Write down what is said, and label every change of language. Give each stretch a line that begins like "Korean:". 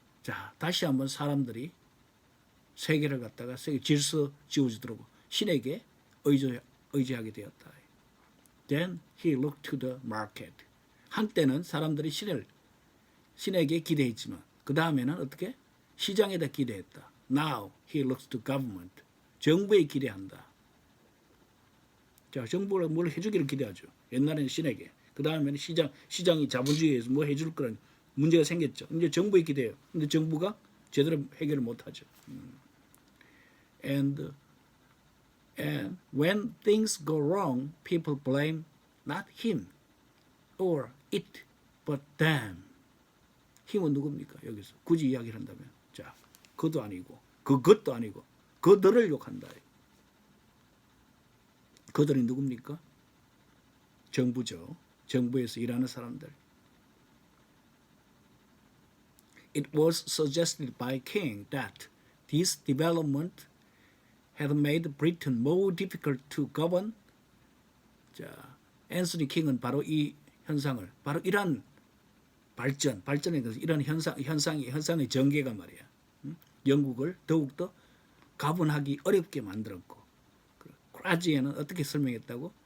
Korean: 자, 다시 한번 사람들이 세계를 갖다가 세계 질서 지어주도록 신에게 의지하게 되었다.
English: Then he looked to the market.
Korean: 한때는 사람들이 신에게 기대했지만 그 다음에는 어떻게? 시장에다 기대했다.
English: Now he looks to government.
Korean: 정부에 기대한다. 자, 정부가 뭘 해주기를 기대하죠. 옛날에는 신에게. 그 다음에는 시장이 자본주의에서 뭐 해줄 거란 문제가 생겼죠. 이제 정부에 기대해요. 근데 정부가 제대로 해결을 못하죠.
English: And when things go wrong, people blame not him or it, but them.
Korean: 힘은 누굽니까? 여기서 굳이 이야기를 한다면, 자, 그도 아니고, 그것도 아니고, 그들을 욕한다. 그들이 누굽니까? 정부죠. 정부에서 일하는 사람들.
English: It was suggested by King that this development had made Britain more difficult to govern.
Korean: 자, 앤서니 킹은 바로 이 현상을, 바로 이러한 발전에 대해서 이런 현상의 전개가 말이야. 영국을 더욱더 가분하기 어렵게 만들었고, 크라지에는 어떻게 설명했다고?